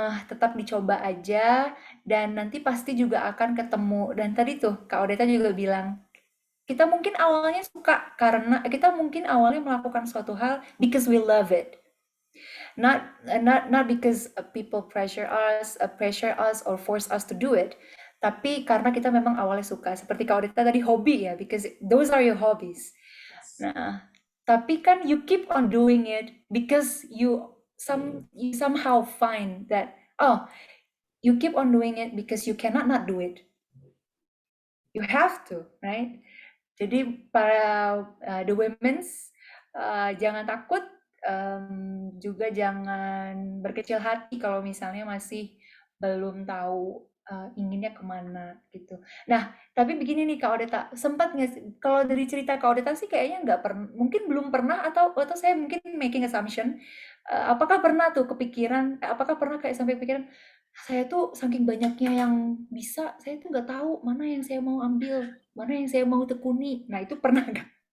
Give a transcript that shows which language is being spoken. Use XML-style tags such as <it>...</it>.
<id>Tetap dicoba aja dan nanti pasti juga akan ketemu. Dan tadi tuh Kak Odeta juga bilang, kita mungkin awalnya suka karena kita mungkin awalnya melakukan suatu hal</id> <en>because we love it. Not because people pressure us or force us to do it.</en> <id>Tapi karena kita memang awalnya suka. Seperti Kak Odeta tadi hobi ya,</id> <en>because those are your hobbies.</en> <id>Nah, tapi kan</id> <en>you keep on doing it because you somehow find that, oh, you keep on doing it because you cannot not do it. You have to, right?</en> <id>Jadi para the women's, jangan takut, juga jangan berkecil hati kalau misalnya masih belum tahu inginnya kemana gitu. Nah, tapi begini nih Kak Odeta, sempat nggak sih, kalau dari cerita Kak Odeta sih kayaknya nggak pernah, mungkin belum pernah atau saya mungkin</id> <en>making assumption,</en> <id>apakah pernah tuh kepikiran, apakah pernah kayak sampai kepikiran, saya tuh saking banyaknya yang bisa, saya tuh nggak tahu mana yang saya mau ambil, mana yang saya mau tekuni. Nah, itu pernah nggak?</id>